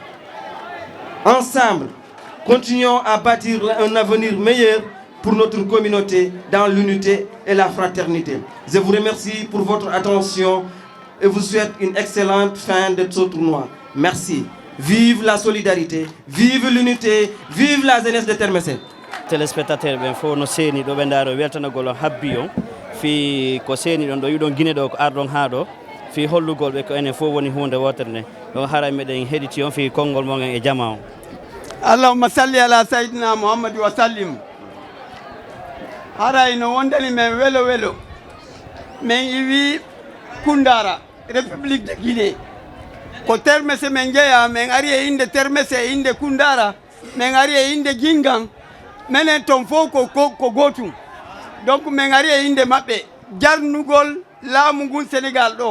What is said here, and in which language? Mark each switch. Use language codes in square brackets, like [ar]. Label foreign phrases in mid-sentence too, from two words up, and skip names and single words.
[fr] Ensemble, continuons à bâtir un avenir meilleur pour notre communauté dans l'unité et la fraternité. Je vous remercie pour votre attention et vous souhaite une excellente fin de ce tournoi. Merci. Vive la solidarité, vive l'unité, vive la jeunesse de Termessé. [ff] Téléspectateurs ben fo no seni do bendaro weltanagol habbi on fi ko seni don do yudon guine do ko ardon ha do fi hollugol be ko enen fo woni hunde woterne do haray meden hediti on fi kongol mo e jama on. [ar] Allahumma salli ala sayyidina Muhammad wa sallim. [ff] Haray no wondani men welo welo men iwi Kundara République de Guinée ko Termessé men jeya men ari e inde Termessé e inde Kundara men ari e inde Gingan menen ton fo ko gotum donc men ari e inde mabbe jarnugol laamu ngun Sénégal do